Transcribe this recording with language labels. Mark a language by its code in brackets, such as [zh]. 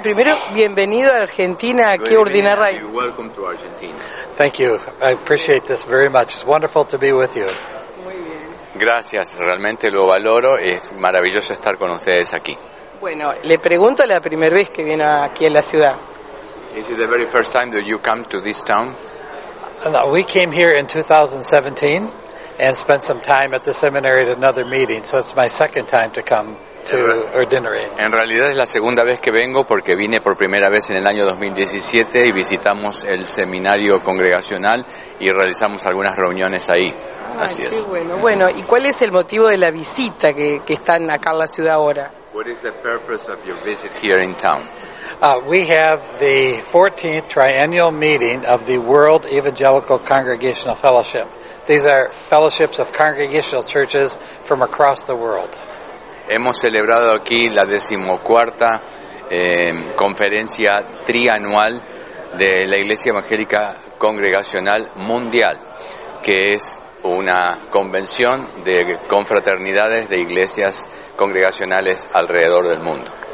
[es] Primero, bienvenido a Argentina, aquí a Urdina Radio. [en] Welcome to Argentina. Thank you. I appreciate this very much. It's wonderful to be with you. [es] Muy bien. Gracias, realmente lo valoro. Es maravilloso estar con ustedes aquí. Bueno, le pregunto la primera vez que viene aquí a la ciudad. [en] Is it the very first time that you come to this town? No, we came here in 2017. And spent some time at the seminary at another meeting, so it's my second time to come to Ordinary. [es] En realidad es la segunda vez que vengo porque vine por primera vez en el año 2017 y visitamos el seminario congregacional y realizamos algunas reuniones ahí. Así es. Bueno, ¿y cuál es el motivo de la visita que están acá en la ciudad ahora? [en] What is the purpose of your visit here in town? We have the 14th triennial meeting of the World Evangelical Congregational Fellowship. These are fellowships of congregational churches from across the world. [es] Hemos celebrado aquí la 14ª conferencia trianual de la Iglesia Evangélica Congregacional Mundial, que es una convención de confraternidades de iglesias congregacionales alrededor del mundo.